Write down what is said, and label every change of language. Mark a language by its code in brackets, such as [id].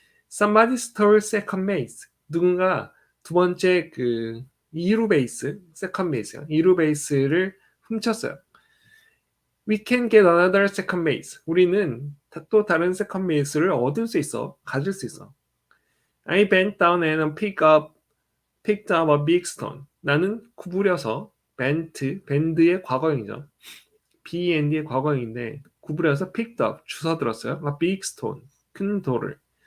[en] Somebody stole second base. [ko] 누군가 두 번째 2루 베이스, second base요. 2루 베이스를 훔쳤어요. [en] We can get another second base. [ko] 우리는 또 다른 second base를 얻을 수 있어. 가질 수 있어. [en] I bent down and picked up a big stone. [ko] 나는 구부려서 밴드의 과거형이죠. B&D의 과거형인데 구부려서 [en] picked up, [ko] 주워들었어요. [en] A big stone, [ko] 큰 돌을.